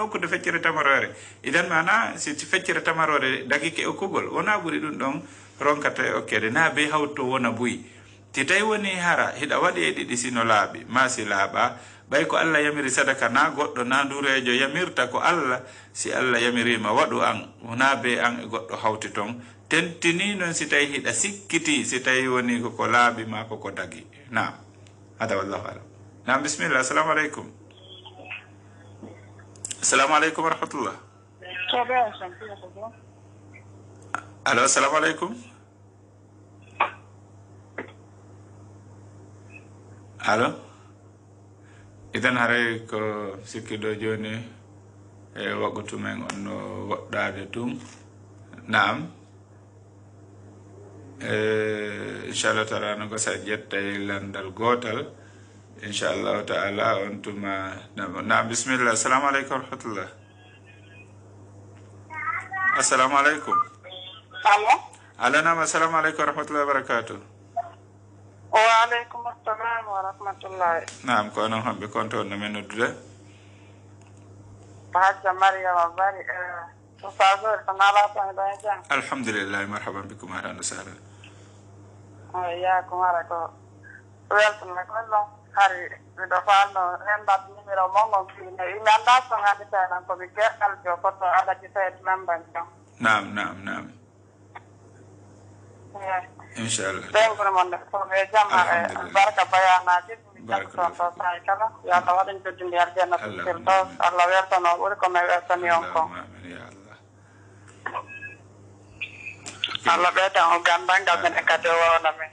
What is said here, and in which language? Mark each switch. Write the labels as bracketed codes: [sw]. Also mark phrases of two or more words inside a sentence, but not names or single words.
[ff] okkude feccere tamarore idan mana si feccere tamarore dagike okkugol wona ɓuri ɗum ɗon ronkata e okkede na be hawto wona buyi ti tawi woni hara hiɗa waɗi e ɗiɗi sino laaɓi ma si laaɓa ɓay ko Allah yamiri sadaka na goɗɗo na ndurejo yamirta ko Allah si Allah yamirima waɗu an wona be an e goɗɗo hawti toon tentini noon si tawi hiɗa sikkiti si tawi woni koko laaɓi ma koko dagi nam hada [ar] والله أعلم [ff] nam [ar] بسم الله السلام عليكم السلام عليكم ورحمة الله [ff] allo [ar] السلام عليكم [ff] allo idan haray ko sikkiɗo joni e waɓɓutumen on no woɗɗade tum nam [ar] إن شاء الله تعالى [ff] no gosa jettay landal gotal [ar] إن شاء الله تعالى [ff] on tuma nam [ar] بسم الله السلام عليكم ورحمة الله السلام عليكم [ff] allo [ar] ala nam السلام عليكم ورحمة الله وبركاته وعليكم السلام ورحمة الله [ff] nam ko onon homɓe konto on no men noddude hajja mariama bari ustadore to nalaton ɗo e jam [ar] الحمد لله مرحبا بكم أهلا وسهلا [ff] yakum hara ko weltana gollon hari miɗo falno rendat numéro mongon fine imi anda son haɗitanan komi geɗɗal jo koto aɗaji tawet lamban jam nam nam nam inchallah ɓengure mon nde fof e jamma e barka bayanaji ɗum to sayi kala yo Allah waɗen joddindi [ar] الجنة الفردوس [ff] Allah wertano ɓuri komi wertani on ko Allah ɓeydan o gandal ngal minen kadi o wawna men